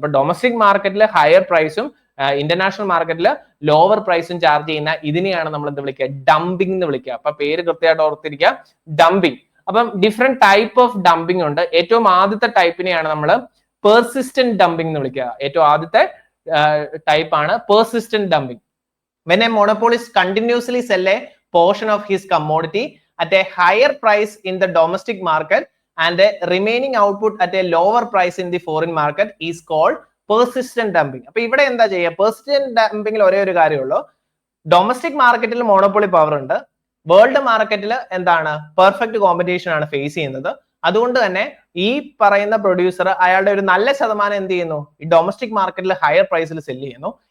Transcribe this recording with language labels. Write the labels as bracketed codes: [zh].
[ml] അപ്പൊ ഡൊമസ്റ്റിക് മാർക്കറ്റിൽ ഹയർ പ്രൈസും ഇന്റർനാഷണൽ മാർക്കറ്റിൽ ലോവർ പ്രൈസും ചാർജ് ചെയ്യുന്ന ഇതിനെയാണ് നമ്മൾ എന്ത് വിളിക്കുക, ഡംപിംഗ് എന്ന് വിളിക്കുക. അപ്പൊ പേര് കൃത്യമായിട്ട് ഓർത്തിരിക്കുക, ഡംപിംഗ്. അപ്പം ഡിഫറെന്റ് ടൈപ്പ് ഓഫ് ഡംപിംഗ് ഉണ്ട്. ഏറ്റവും ആദ്യത്തെ ടൈപ്പിനെയാണ് നമ്മൾ പെർസിസ്റ്റന്റ് ഡംപിംഗ് എന്ന് വിളിക്കുക. ഏറ്റവും ആദ്യത്തെ ടൈപ്പ് ആണ് persistent dumping. [en] When a monopolist continuously sell a portion of his commodity at a higher price in the domestic market and the remaining output at a lower price in the foreign market is called persistent dumping. [ml] അപ്പൊ ഇവിടെ എന്താ ചെയ്യുക? Persistent ഡംപിംഗിൽ ഒരേ ഒരു കാര്യമുള്ളൂ, domestic മാർക്കറ്റിൽ monopoly power ഉണ്ട്, world മാർക്കറ്റിൽ എന്താണ് പെർഫെക്റ്റ് കോമ്പറ്റീഷൻ ആണ് ഫേസ് ചെയ്യുന്നത്. അതുകൊണ്ട് തന്നെ ഈ പറയുന്ന പ്രൊഡ്യൂസർ അയാളുടെ ഒരു നല്ല ശതമാനം എന്ത് ചെയ്യുന്നു, ഈ ഡൊമസ്റ്റിക് മാർക്കറ്റിൽ ഹയർ പ്രൈസിൽ സെല് ചെയ്യുന്നു.